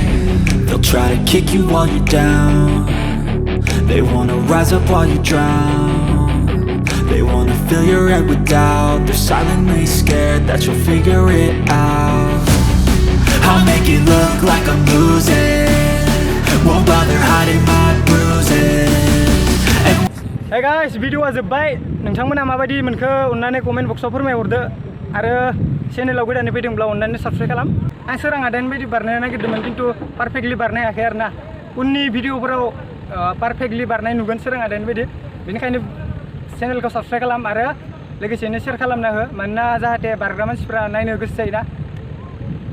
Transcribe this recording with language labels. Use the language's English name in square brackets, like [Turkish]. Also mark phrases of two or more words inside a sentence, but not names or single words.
[English] They'll try to kick you while you're down. They wanna rise up while you drown. They wanna fill your head with doubt. They're silently scared that you'll figure it out. I'll make it look like I'm losing, won't bother hiding my bruises. Hey guys, [Bodo] भिडिअआ जोब्बाय। नोंथांमोना माबायदि मोनखो अननानै कमेन्ट बक्सआव फोरमायहरदो आरो चेनेलाव गोदानै फैदोंब्ला अननानै साबस्क्राइब खालाम। आं सोरां आदानि बायदि बारनो नागिरदोंमोन खिन्थु पारफेक्टलि बारनो हायाखै आरो ना। उननि भिडिअफोराव पारफेक्टलि बारनाय नुगोन सोरां आदानि बायदि। बेनिखायनो चेनेलखौ साबस्क्राइब खालाम आरो लोगोसेनो शेयार खालामना हो, मानोना जाहाथे बारग्रा मानसिफ्रा नायनो गोसो जायोना।